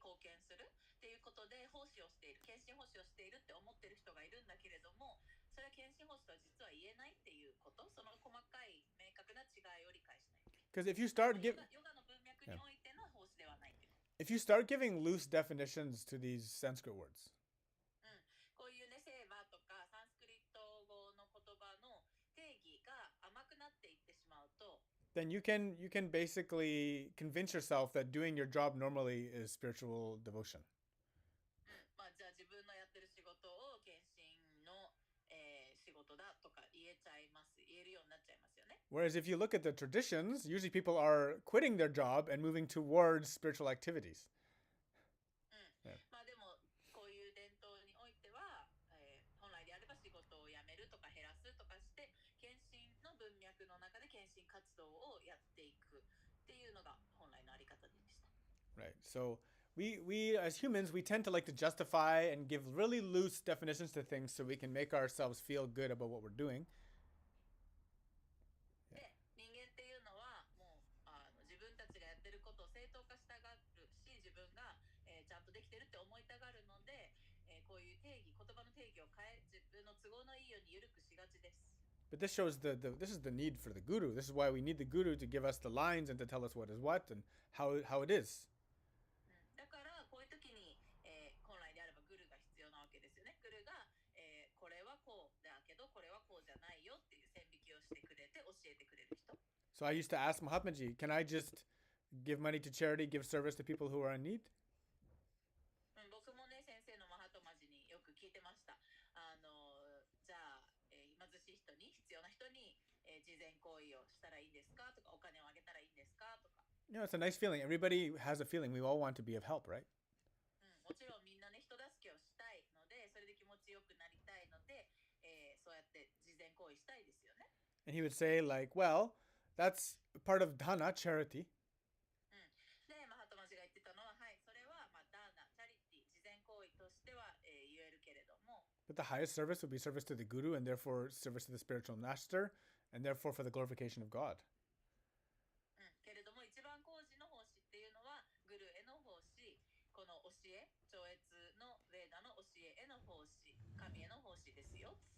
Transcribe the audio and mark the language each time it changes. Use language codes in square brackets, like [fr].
[ja] 貢献するっていうことで奉仕をしている、献身奉仕をしているって思ってる人がいるんだけれども、それは献身奉仕とは実は言えないっていうこと、その細かい明確な違いを理解しないといけない。 [en] Because if you start [ja] ヨ [en] giving [ja] ガの文脈においての奉仕ではないっていうこと。 [en] if you start giving loose definitions to these Sanskrit words, [ja] こういうね、セーバーとかサンスクリット語の言葉の定義が甘くなっていってしまうと、 [en] then you can basically convince yourself that doing your job normally is spiritual devotion. [ja] じゃあ自分のやってる仕事を献身の、仕事だとか言えるようになっちゃいますよね。 [en] Whereas if you look at the traditions, usually people are quitting their job and moving towards spiritual activities. [ja] でもこういう伝統においては、本来であれば仕事を辞めるとか減らすとかして献身の文脈の中で献身活動をやっていくっていうのが本来のあり方でした。 [en] Right. So we as humans, we tend to like to justify and give really loose definitions to things so we can make ourselves feel good about what we're doing. [ja] で、人間っていうのはもう自分たちがやってることを正当化したがるし、自分が、ちゃんとできてるって思いたがるので、こういう言葉の定義を変え、自分の都合のいいように緩くしがちです。 [en] But this shows this is the need for the guru. This is why we need the guru to give us the lines and to tell us what is what and how it is. [ja] だからこういう時に、本来であればグルが必要なわけですよね。グルが、これはこうだけどこれはこうじゃないよっていう線引きをしてくれて教えてくれる人。 [en] So I used to ask Mahatmaji, can I just give money to charity, give service to people who are in need? [ja] 僕もね、先生のマハトマジによく聞いてました。じゃあ、貧しい人に、必要な人に、慈善行為をしたらいいんですかとか、お金をあげたらいいんですかとか。 [en] It's a nice feeling. Everybody has a feeling. We all want to be of help, right? [ja] もちろんみんなね、人助けをしたいので、それで気持ちよくなりたいので、そうやって慈善行為したいですよね。 [en] And he would say like, well, that's part of dana, charity. [ja] で、マハトマジが言ってたのは、はい、それは、ダーナ、チャリティ、慈善行為としては、言えるけれども、 [en] But the highest service would be service to the guru and therefore service to the spiritual master and therefore for the glorification of God. [ja] けれども一番工事の奉仕っていうのはグルへの奉仕、この教え、超越のヴェーダの教えへの奉仕、神への奉仕ですよ。